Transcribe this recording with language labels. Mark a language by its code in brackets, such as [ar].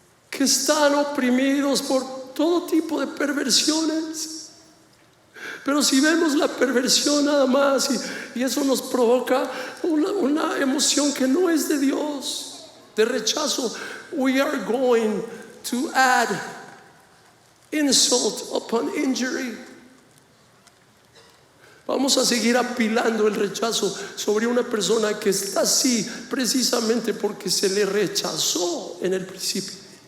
[es] Que están oprimidos por todo tipo de perversiones. Pero si vemos la perversión nada más y eso nos provoca una emoción que no es de Dios, de rechazo, [en] we are going to add insult upon injury. [es] Vamos a seguir apilando el rechazo sobre una persona que está así precisamente porque se le rechazó en el principio.